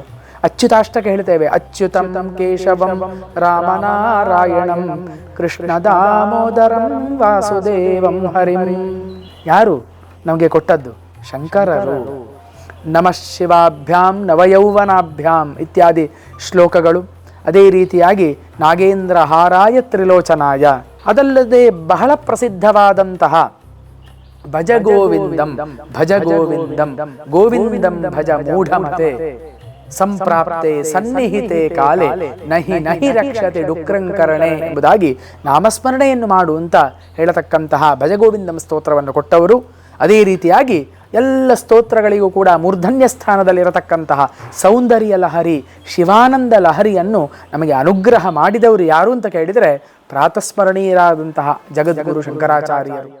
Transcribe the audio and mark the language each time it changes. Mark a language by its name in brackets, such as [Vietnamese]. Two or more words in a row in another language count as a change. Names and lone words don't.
[Kannada] ಅಚ್ಯುತಾಷ್ಟಕ ಹೇಳ್ತೇವೆ, [Sanskrit] ಅಚ್ಯುತಂ ಕೇಶವಂ ರಾಮನಾರಾಯಣಂ ಕೃಷ್ಣ ದಾಮೋದರಂ ವಾಸುದೇವಂ ಹರಿಂ. [Kannada] ಯಾರು ನಮಗೆ ಕೊಟ್ಟದ್ದು? ಶಂಕರರು. [Sanskrit] ನಮಃ ಶಿವಾಭ್ಯಾಂ ನವಯೌವನಾಭ್ಯಾಂ [Kannada] ಇತ್ಯಾದಿ ಶ್ಲೋಕಗಳು. ಅದೇ ರೀತಿಯಾಗಿ [Sanskrit] ನಾಗೇಂದ್ರ ಹಾರಾಯ ತ್ರಿಲೋಚನಾಯ. [Kannada] ಅದಲ್ಲದೆ ಬಹಳ ಪ್ರಸಿದ್ಧವಾದಂತಹ [Sanskrit] ಭಜ ಗೋವಿಂದಂ ಭಜ ಗೋವಿಂದಂ ಗೋವಿಂದಂ ಭಜ ಮೂಢಮತೆ ಸಂಪ್ರಾಪ್ತೆ ಸನ್ನಿಹಿತೆ ಕಾಲೆ ನಹಿ ನಹಿ ರಕ್ಷತೆ ಡುಕ್ರಂಕರಣೆ [Kannada] ಎಂಬುದಾಗಿ ನಾಮಸ್ಮರಣೆಯನ್ನು ಮಾಡು ಅಂತ ಹೇಳತಕ್ಕಂತಹ ಭಜಗೋವಿಂದಂ ಸ್ತೋತ್ರವನ್ನು ಕೊಟ್ಟವರು. ಅದೇ ರೀತಿಯಾಗಿ ಎಲ್ಲ ಸ್ತೋತ್ರಗಳಿಗೂ ಕೂಡ ಮೂರ್ಧನ್ಯ ಸ್ಥಾನದಲ್ಲಿರತಕ್ಕಂತಹ ಸೌಂದರ್ಯ ಲಹರಿ ಶಿವಾನಂದ ಲಹರಿಯನ್ನು ನಮಗೆ ಅನುಗ್ರಹ ಮಾಡಿದವರು ಯಾರು ಅಂತ ಕೇಳಿದರೆ ಪ್ರಾತಸ್ಮರಣೀಯರಾದಂತಹ ಜಗದ್ಗುರು ಶಂಕರಾಚಾರ್ಯರು.